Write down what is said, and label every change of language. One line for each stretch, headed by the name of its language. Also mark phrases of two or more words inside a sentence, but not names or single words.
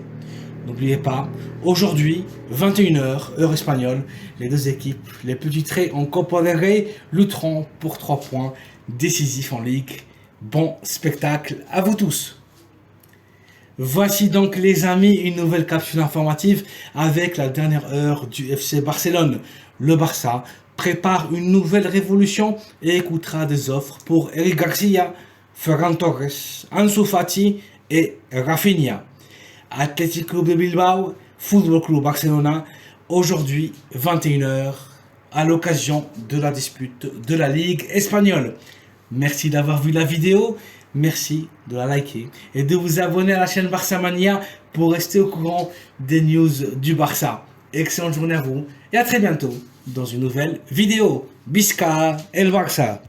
French: N'oubliez pas, aujourd'hui, 21h, heure espagnole, les deux équipes, les petits traits en Copa del Rey, lutteront pour 3 points décisifs en Ligue. Bon spectacle à vous tous! Voici donc les amis une nouvelle capsule informative avec la dernière heure du FC Barcelone. Le Barça prépare une nouvelle révolution et écoutera des offres pour Eric Garcia, Ferran Torres, Ansu Fati et Rafinha. Athletic Club de Bilbao, Football Club Barcelona, aujourd'hui 21h à l'occasion de la dispute de la Ligue espagnole. Merci d'avoir vu la vidéo. Merci de la liker et de vous abonner à la chaîne Barça Mania pour rester au courant des news du Barça. Excellente journée à vous et à très bientôt dans une nouvelle vidéo.
Catalan: Bisca el Barça!